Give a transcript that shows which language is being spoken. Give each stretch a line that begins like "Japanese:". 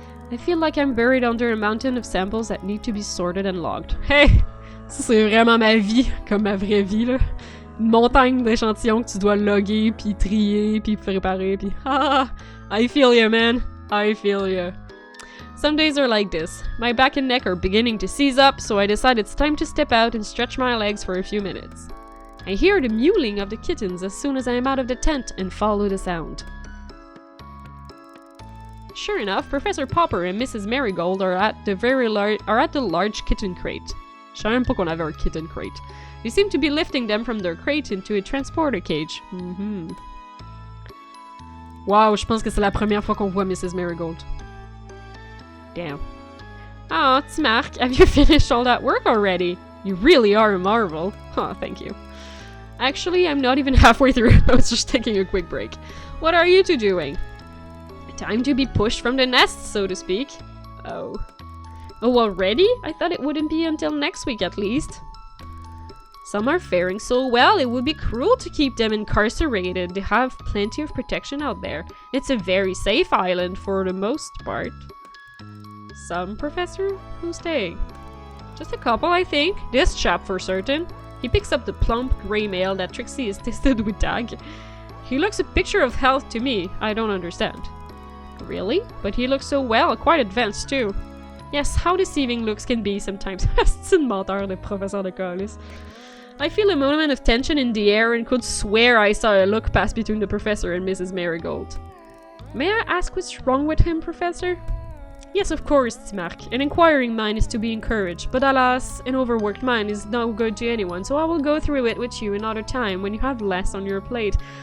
English: I feel like I'm buried under a mountain of samples that need to be sorted and logged. Hey!
French: Ça, c'est vraiment ma vie, comme ma vraie vie, là. une montagne d'échantillons que tu dois loguer, puis trier, puis préparer, puis
English: I feel you, man. I feel you. Some days are like this. My back and neck are beginning to seize up, so I decide it's time to step out and stretch my legs for a few minutes. I hear the mewling of the kittens as soon as I am out of the tent and follow the sound. Sure enough, Professor Popper and Mrs. Marigold are at the large kitten crate.
French: Je savais même pas qu'on avait un kitten crate.
English: They seem to be lifting them from their crate into a transporter cage.
French: Wow, je pense que c'est la première fois qu'on voit Mrs.
English: Marigold. Damn. Oh, Mark, have you finished all that work already? You really are a marvel. Oh, thank you. Actually, I'm not even halfway through. I was just taking a quick break. What are you two doing? Time to be pushed from the nest, so to speak. Oh. Oh, already? I thought it wouldn't be until next week at least. Some are faring so well, it would be cruel to keep them incarcerated. They have plenty of protection out there. It's a very safe island for the most part. Some, Professor? Who's staying? Just a couple, I think. This chap for certain. He picks up the plump grey male that Trixie is tested with tag. He looks a picture of health to me. I don't understand. Really? But he looks so well, quite advanced too. Yes, how deceiving looks can be sometimes.
French: C'est une menteur, le professeur de Callis.
English: I feel a moment of tension in the air and could swear I saw a look pass between the professor and Mrs. Marigold. May I ask what's wrong with him, Professor? Yes, of course, Mark. An inquiring mind is to be encouraged, but alas, an overworked mind is no good to anyone, so I will go through it with you another time when you have less on your plate.